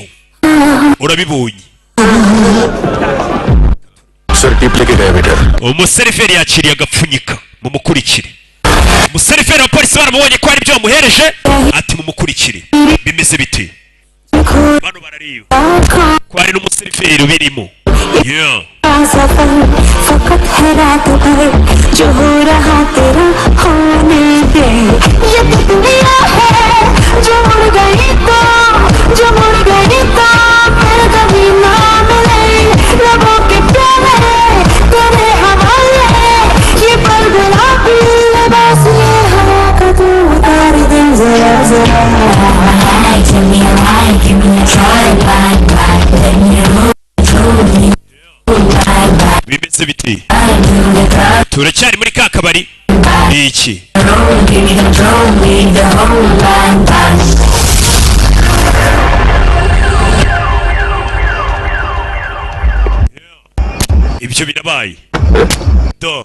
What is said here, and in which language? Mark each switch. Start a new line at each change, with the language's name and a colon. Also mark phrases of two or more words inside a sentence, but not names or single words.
Kinyarwanda: Urabibonye umuseriveri yakiriye agapfunyika mumukurikire. Umuseriveri wa polisi baramubonye ko hari ibyo bamuhereje ati mumukurikire. Bimeze bite bano barariyo ko hari n'umuseriveri birimo.
English: Yeah
Hindi: फकत है रात भर जो हो रहा तेरा होने दे ये दुनिया है जो मुड़ गई तो फिर कभी ना मिले रबों के प्यारे तेरे हवाले ये पल गुलाबी लिबास ये हवा का तू उतार दे जरा जरा.
English: Give me a ride, give me a try, ride, let me roll.
Kinyarwanda: Bimeze biti turacyari muri ka kabari iki ibyo birabaye do